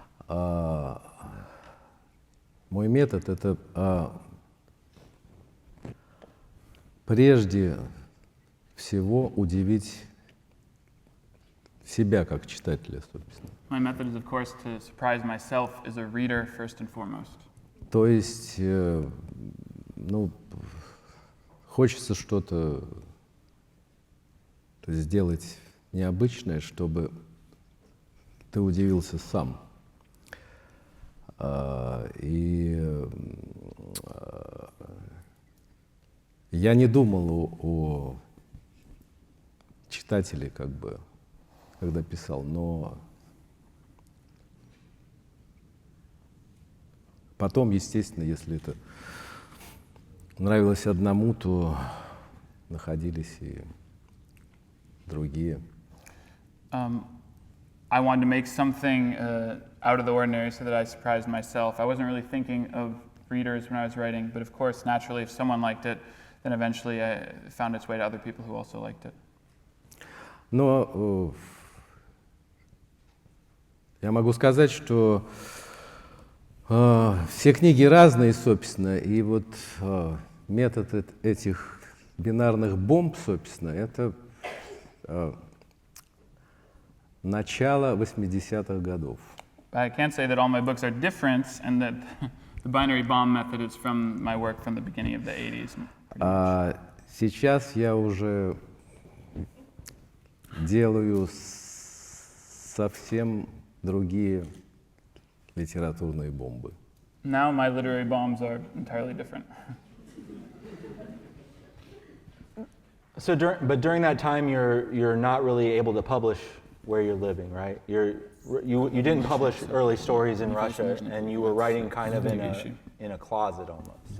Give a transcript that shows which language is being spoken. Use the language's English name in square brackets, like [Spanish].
[Russian] Ну, мой метод — это прежде всего удивить себя как читателя, собственно. [English] My method is, of course, to surprise myself as a reader first and foremost. [Russian] То есть, ну, хочется что-то сделать необычное, чтобы ты удивился сам. И я не думал о читателе, как бы, когда писал, но потом, естественно, если это нравилось одному, то находились и другие. [English] I wanted to make something out of the ordinary so that I surprised myself. I wasn't really thinking of readers when I was writing, but of course, naturally, if someone liked it, then eventually it found its way to other people who also liked it. [Russian] Но я могу сказать, что все книги разные, собственно, и вот метод этих бинарных бомб, собственно, это начало 80-х годов. [English] I can't say that all my books are different and that the binary bomb method is from my work from the beginning of the 80s. [Russian] Сейчас я уже делаю совсем другие литературные бомбы. [English] Now my literary bombs are entirely different. So during that time, you're not really able to publish where you're living, right? You didn't publish early stories in Russia, and you were writing kind of in a closet almost.